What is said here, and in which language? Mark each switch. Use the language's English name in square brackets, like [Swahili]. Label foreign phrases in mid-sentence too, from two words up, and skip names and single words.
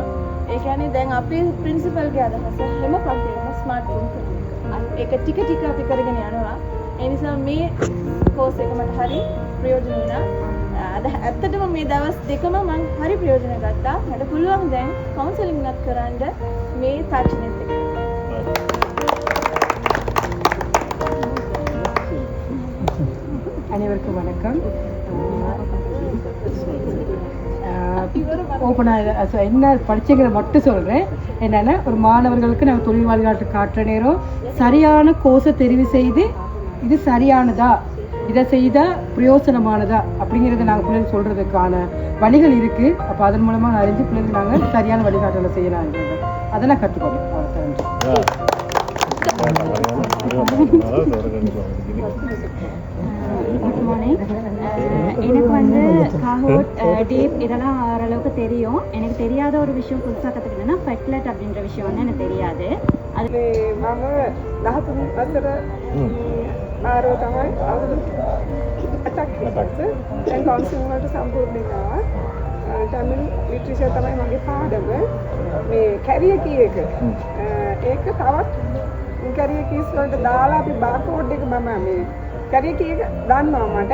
[Sinhala] ඒ කියන්නේ දැන් අපේ ප්‍රින්සිපල්ගේ අදහස හැම පන්තියකම [English] smart room [Sinhala] කරනවා. ඒක ටික ටික අපි කරගෙන යනවා. ඒ නිසා මේ කෝස් එක මට හරි ප්‍රයෝජන වුණා. අද ඇත්තටම මේ දවස් දෙකම මම හරි ප්‍රයෝජන ගත්තා. මට පුළුවන් දැන් කවුන්සලින් එකක් කරන්න මේ තාක්ෂණයත් එක්ක. [Tamil] அனைவருக்கும் வணக்கம். ஓப்பனாக என்ன படிச்சுங்கிறத மட்டும் சொல்கிறேன். என்னென்னா ஒரு மாணவர்களுக்கு நாங்கள் தொழில் வழிகாட்டு காட்டுற நேரம் சரியான கோர்ஸை தெரிவு செய்து இது சரியானதா இதை செய்தால் பிரயோசனமானதா அப்படிங்கிறத நாங்கள் பிள்ளைகள் சொல்கிறதுக்கான வழிகள் இருக்குது. அப்போ அதன் மூலமாக அறிஞ்சு பிள்ளைகள் நாங்கள் சரியான வழிகாட்டலை செய்யலாம். அதெல்லாம் கற்றுக்கணும். [English] Good morning. [Tamil] எனக்கு வந்து காஹோட் டீப் இதெல்லாம் ஓரளவுக்கு தெரியும். எனக்கு தெரியாத ஒரு விஷயம் புதுசாக கற்றுக்கிட்டேன்னா ஃபெட்லெட் அப்படின்ற விஷயம் வந்து எனக்கு தெரியாது. அது [Sinhala] මම 13 වසර ආරෝ තමයි අවුරුදු 8ක් විතර දැන් කවුන්සිලින් වලට සම්පූර්ණ වෙනවා. [English] Tamil literature [Sinhala] තමයි මගේ පාඩම. මේ [English] career key [Sinhala] එක ඒක තවත් [English] career keys [Sinhala] වලට දාලා අපි බාර්කෝඩ් එක මම මේ [English] career key [Sinhala] එක දන්නවා මට.